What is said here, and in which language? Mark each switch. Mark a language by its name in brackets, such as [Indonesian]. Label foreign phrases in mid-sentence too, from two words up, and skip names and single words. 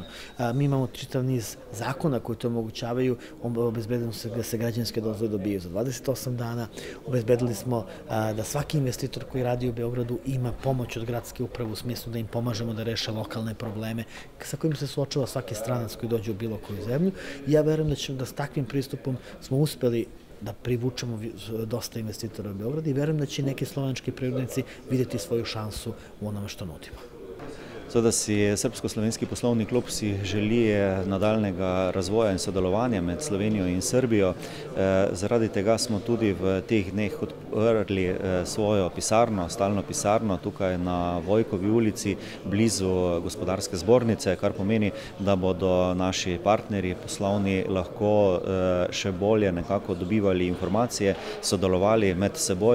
[Serbian] Mi imamo čitav niz zakona koji to omogućavaju, obezbedili smo da se građevinske dozvole dobijaju za 28 dana, obezbedili smo da svaki investitor koji radi u Beogradu ima pomoć od gradske uprave u smislu da im pomažemo da reše lokalne probleme sa kojim se suočava svaki stranac koji dođe u bilo koju zemlju. Ja verujem da s takvim pristupom smo uspeli da privučemo dosta investitora u Beograd i verujem da će neki slovenački privrednici videti svoju šansu u onome što nudimo. [Slovenian] Seveda si Srbsko-slovenski poslovni klub si želi nadaljnega razvoja in sodelovanja med Slovenijo in Srbijo. Zaradi tega smo tudi v teh dneh odprli svojo pisarno, stalno pisarno tukaj na Vojkovi ulici blizu gospodarske zbornice, kar pomeni, da bodo naši partnerji poslovni lahko še bolje nekako dobivali informacije, sodelovali med seboj.